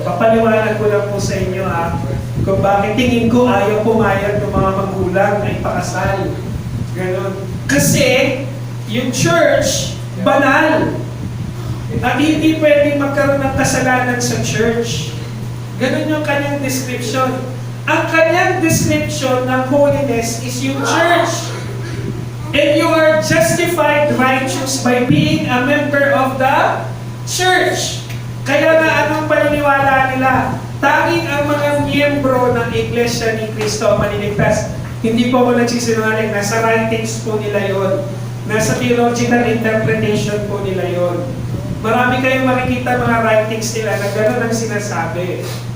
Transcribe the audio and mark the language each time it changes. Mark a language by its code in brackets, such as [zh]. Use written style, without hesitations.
[tl] Papaliwanag ko lang po sa inyo kung bakit tingin ko ayaw pumayag ng mga magulang na ipakasal. Ganon. Kasi, yung church, banal. At hindi pwedeng magkaroon ng kasalanan sa church. Ganon yung kanyang description. Ang kanyang description ng holiness is yung church. [en] And you are justified righteous by being a member of the church. [tl] Kaya na anong paniniwala nila? Tanging ang mga miyembro ng Iglesia ni Cristo ang maniligtas. Hindi po ako nagsisinungaling. Nasa writings po nila yon. Nasa theological interpretation po nila yon. Marami kayong makikita mga writings nila na gano'n ang sinasabi.